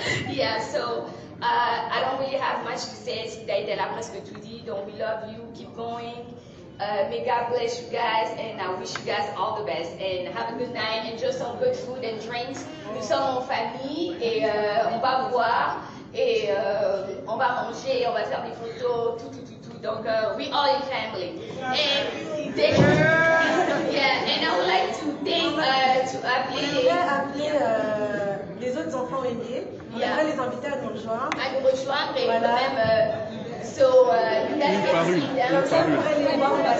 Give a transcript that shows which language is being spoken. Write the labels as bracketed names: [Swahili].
[English] Yeah, so I don't really have much to say. [French] Daïda a presque tout dit, donc [English] we love you, keep going. May God bless you guys, and I wish you guys all the best. And have a good night, enjoy some good food and drinks. [French] Nous sommes en famille et on va boire et on va manger, on va faire des photos, tout. [English] Donc, we all in family. And and I would like to thank to appeler [French] les autres enfants aînés. On aimerait les inviter à nous rejoindre. À nous rejoindre et quand même. [English] So you guys can see them. [French] Comme ça, vous pourrez les voir.